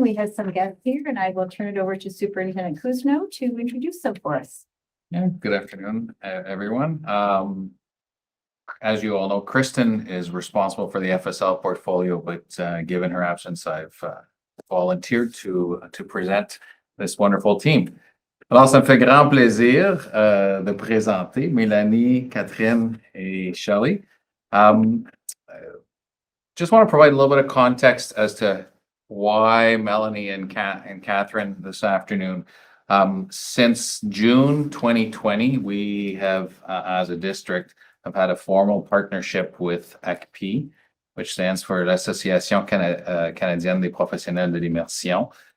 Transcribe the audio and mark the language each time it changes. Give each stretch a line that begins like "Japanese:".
English: We have some guests here, and I will turn it over to Superintendent Kuzno to introduce them for us. Yeah, good afternoon, everyone. As you all know, Kristen is responsible for the FSL portfolio, but given her absence, I've volunteered to present this wonderful team.
French: Alors, ça me fait grand plaisir de présenter Mélanie, Catherine et Shelley.
English: Just want to provide a little bit of context as to why Melanie and Catherine this afternoon. Since June 2020, we have, as a district, have had a formal partnership with ACP, which stands for l'Association Canadienne des Professionnels de l'Immersion.